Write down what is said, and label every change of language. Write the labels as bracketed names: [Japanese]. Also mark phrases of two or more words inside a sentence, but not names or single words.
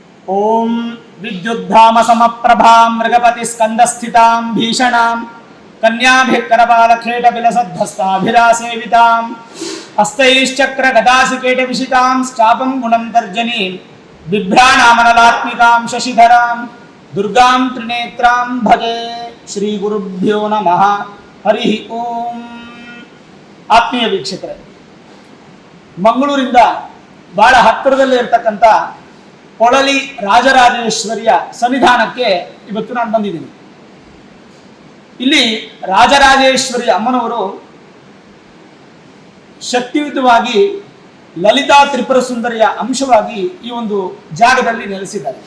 [Sanskrit] ಓಂ ವಿದ್ಯುದ್ಧಾಮ ಸಮಪ್ರಭಾಂ ಮೃಗಪತಿ ಸ್ಕಂದಸ್ಥಿತಾಂ ಭೀಷಣಾಂ ಕನ್ಯಾಭಿಕರಪಾಲಖೇಟ ವಿಲಸದ್ಧಸ್ತಾಭಿರಾಸೇವಿತಾಂ ಹಸ್ತೈಶ್ಚಕ್ರ ಗದಾಸಿಕೇಟ ವಿಶಿತಾಂ ಚಾಪಂ ಗುಣಂ ತರ್ಜನೀಂ ಬಿಭ್ರಾಣಾಮನಲಾತ್ಮಿಕಾಂ ಶಶಿಧರಾಂ ದುರ್ಗಾಂ ತ್ರಿನೇತ್ರಾಂ ಭಜೆ. ಶ್ರೀ ಗುರುಭ್ಯೋ ನಮಃ. ಹರಿ ಓಂ. [Kannada] ಆತ್ಮೀಯ ವೀಕ್ಷಕರೇ, ಮಂಗಳೂರಿಂದ ಬಹಳ ಹತ್ತಿರದಲ್ಲಿ ಇರತಕ್ಕಂಥ ಪೊಳಲಿ ರಾಜರಾಜೇಶ್ವರಿಯ ಸನ್ನಿಧಾನಕ್ಕೆ ಇವತ್ತು ನಾನು ಬಂದಿದ್ದೀನಿ. ಇಲ್ಲಿ ರಾಜರಾಜೇಶ್ವರಿ ಅಮ್ಮನವರು ಶಕ್ತಿಯುತವಾಗಿ ಲಲಿತಾ ತ್ರಿಪುರ ಸುಂದರಿಯ ಅಂಶವಾಗಿ ಈ ಒಂದು ಜಾಗದಲ್ಲಿ ನೆಲೆಸಿದ್ದಾರೆ.